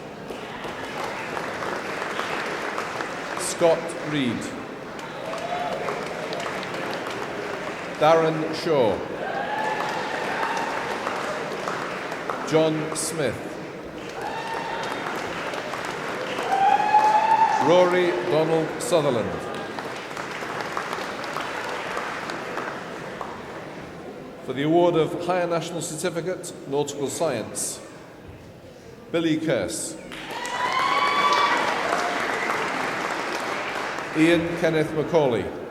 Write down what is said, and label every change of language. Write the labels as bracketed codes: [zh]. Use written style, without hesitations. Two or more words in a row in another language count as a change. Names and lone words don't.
[en] Scott Reed. Darren Shaw. John Smith. Rory Donald Sutherland. For the award of Higher National Certificate, Nautical Science, Billy Kearse. Ian Kenneth Macaulay.